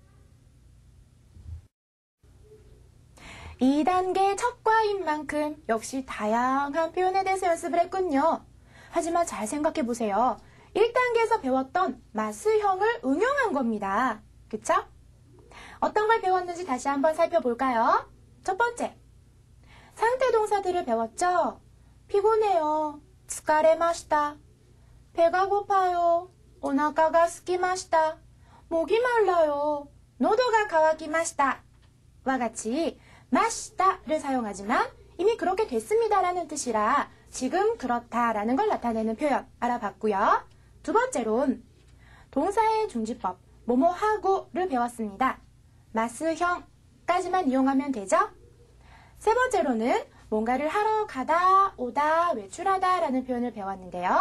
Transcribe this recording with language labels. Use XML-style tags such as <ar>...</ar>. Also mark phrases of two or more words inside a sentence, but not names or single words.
<ko>2단계 첫 과인 만큼 역시 다양한 표현에 대해서 연습을 했군요. 하지만 잘 생각해 보세요. 1단계에서 배웠던 마스형을 응용한 겁니다. 그쵸? 어떤 걸 배웠는지 다시 한번 살펴볼까요? 첫 번째, 상태동사 동사들을 배웠죠? 피곤해요.</ko> <ja>疲れました.</ja> <ko>배가 고파요.</ko> <ja>お腹が空きました.</ja> <ko>목이 말라요.</ko> <ja>喉が渇きました.</ja> <ko>와 같이 마시다를 사용하지만 이미 그렇게 됐습니다라는 뜻이라 지금 그렇다라는 걸 나타내는 표현 알아봤고요. 두 번째론 동사의 중지법 뭐뭐하고를 배웠습니다. 마스형까지만 이용하면 되죠? 세 번째로는 뭔가를 하러 가다, 오다, 외출하다 라는 표현을 배웠는데요.</ko>